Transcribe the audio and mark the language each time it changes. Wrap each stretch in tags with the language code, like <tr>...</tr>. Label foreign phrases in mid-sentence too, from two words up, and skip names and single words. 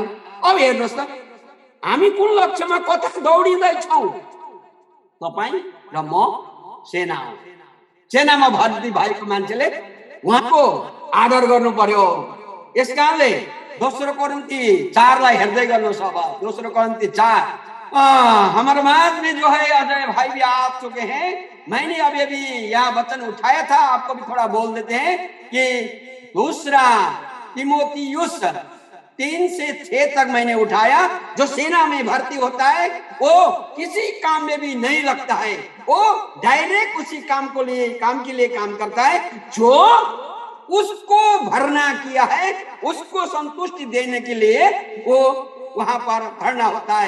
<ne>अब हेर्नुहोस् त, हामी कुन लक्ष्यमा कता दौडिँदैछौँ? तपाईँ र म सेना हो। सेनामा भर्ती भएको मान्छेले उहाँको आदर गर्नु पर्यो। यस कारणले दोस्रो कोरिन्थी 4 लाई हेर्दै गर्नुहोस्। अब दोस्रो कोरिन्थी 4,</ne> <hi>हमारे समाज में जो है अजय भाई भी आ चुके हैं। मैंने अभी यहाँ वचन उठाया था, आपको भी थोड़ा बोल देते हैं कि दूसरा तीमुथियुस 3 से 6 तक मैंने उठाया। जो सेना में भर्ती होता है वो किसी काम में भी नहीं लगता है, वो डायरेक्ट उसी काम के लिए काम करता है जो उसको भरना किया है, उसको संतुष्टि देने के लिए वो वहां पर भरना होता है।</hi>